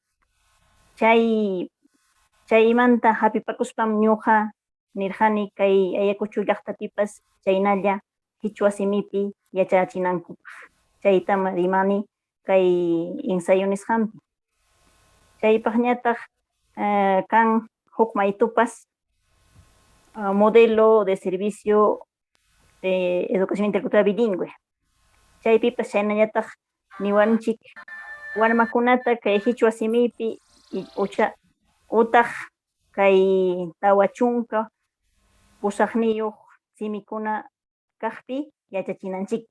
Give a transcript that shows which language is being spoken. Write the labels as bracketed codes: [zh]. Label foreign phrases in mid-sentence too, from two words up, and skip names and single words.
[qu] Chaymanta hapipakuspam ñuqa nirqani kay Ayacucho llaqtapipas chaynalla Quichua simipi yachachinankupaq. Chaytama rimani kay ensayo nisqanpi. Chaypaqñataq kan huk maytupas [es] modelo de servicio de educación intercultural bilingüe. [qu] Chaypipas chaynallataq niwanchik warmakunata kay Quichua simipi utaq kay tawa chunka pusaqniyuq simikuna kaqpi yachachinanchikpaq.